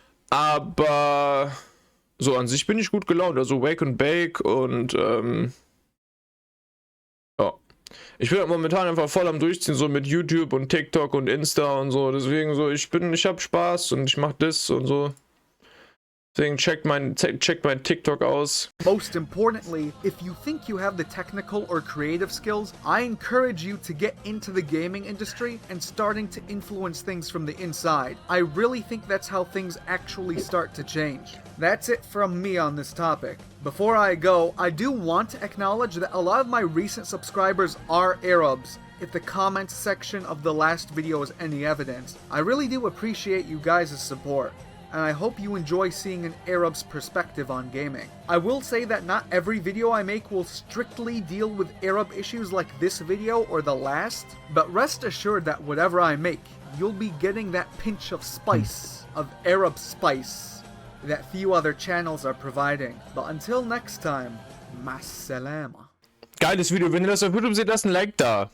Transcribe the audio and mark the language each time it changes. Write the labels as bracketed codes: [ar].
[de] Aber so an sich bin ich gut gelaunt, also [en] Wake and Bake [de] und ja. Ich bin halt momentan einfach voll am Durchziehen, so mit YouTube und TikTok und Insta und so, deswegen so, ich hab Spaß und ich mach das und so. Deswegen checkt mein TikTok aus. [en] Most importantly, if you think you have the technical or creative skills, I encourage you to get into the gaming industry and starting to influence things from the inside. I really think that's how things actually start to change. That's it from me on this topic. Before I go, I do want to acknowledge that a lot of my recent subscribers are Arabs. If the comments section of the last video is any evidence, I really do appreciate you guys' support, and I hope you enjoy seeing an Arab's perspective on gaming. I will say that not every video I make will strictly deal with Arab issues like this video or the last, but rest assured that whatever I make, you'll be getting that pinch of spice, of Arab spice, that few other channels are providing. But until next time, Masalama. [de] Geiles Video, wenn ihr das auf YouTube seht, lasst ein Like da.